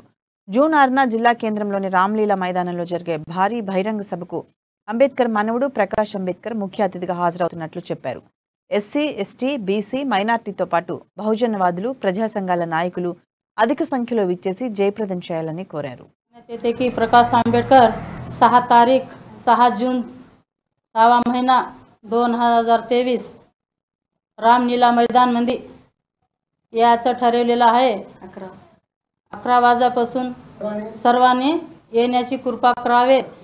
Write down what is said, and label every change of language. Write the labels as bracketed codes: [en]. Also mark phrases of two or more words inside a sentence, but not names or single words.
[te] జూన్ 6న జిల్లా కేంద్రంలోని రామ్లీలా మైదానంలో జరిగే భారీ బహిరంగ సభకు అంబేద్కర్ మనవడు ప్రకాష్ అంబేద్కర్ ముఖ్య అతిథిగా హాజరవుతున్నట్లు చెప్పారు. ఎస్సీ, ఎస్టీ, బీసీ, మైనార్టీతో పాటు బహుజనవాదులు, ప్రజా సంఘాల నాయకులు అధిక సంఖ్యలో విచ్చేసి జయప్రదం చేయాలని కోరారు. [mr] प्रकाश आंबेडकर 6 तारीख 6 जून 6 महिना 2023 रामलीला मैदान मध्ये याचं ठरवलेलं आहे. 11 वाजल्यापासून सर्वांनी येण्याची कृपा करावे.